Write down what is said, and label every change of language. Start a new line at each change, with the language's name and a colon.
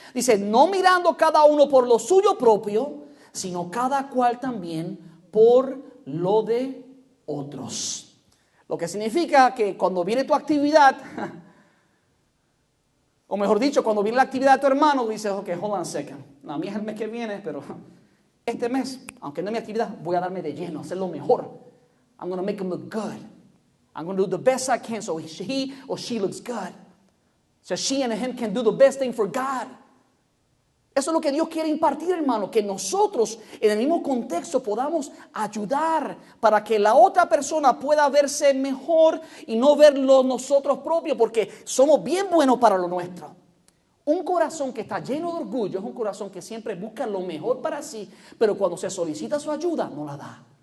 Spanish: Dice, no mirando cada uno por lo suyo propio, sino cada cual también por lo de otros. Lo que significa que cuando viene tu actividad, o mejor dicho, cuando viene la actividad de tu hermano, dices, ok,
English: hold on a second.
Spanish: La mía es el mes que viene, pero este mes, aunque no es mi actividad, voy a darme de lleno, hacer lo mejor.
English: I'm going to make him look good. I'm going to do the best I can so he or she looks good. So she and him can do the best thing for God.
Spanish: Eso es lo que Dios quiere impartir, hermano, que nosotros en el mismo contexto podamos ayudar para que la otra persona pueda verse mejor y no verlo nosotros propios, porque somos bien buenos para lo nuestro. Un corazón que está lleno de orgullo es un corazón que siempre busca lo mejor para sí, pero cuando se solicita su ayuda, no la da.